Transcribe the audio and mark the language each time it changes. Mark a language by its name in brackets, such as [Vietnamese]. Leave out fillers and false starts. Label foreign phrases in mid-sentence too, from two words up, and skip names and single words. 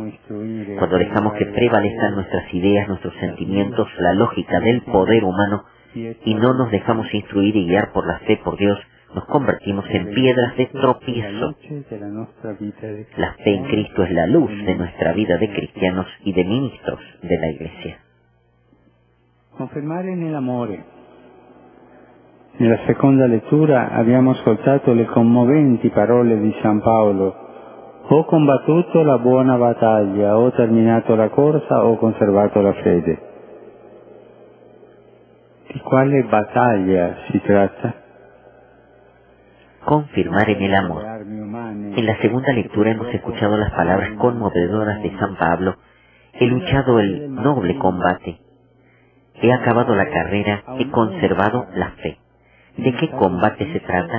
[Spanish] Cuando dejamos que prevalezcan nuestras ideas, nuestros sentimientos, la lógica del poder humano, y no nos dejamos instruir y guiar por la fe por Dios, nos convertimos en piedras de tropiezo. La fe en Cristo es la luz de nuestra vida de cristianos y de ministros de la Iglesia. [Italian] Confermare nell'amore. Nella seconda lettura abbiamo ascoltato le commoventi parole di San Paolo: ho combattuto la buona battaglia, ho terminato la corsa, ho conservato la fede. ¿De quale battaglia si tratta? [Spanish] Confirmar en el amor. En la segunda lectura hemos escuchado las palabras conmovedoras de San Pablo: he luchado el noble combate, he acabado la carrera, he conservado la fe. ¿De qué combate se trata?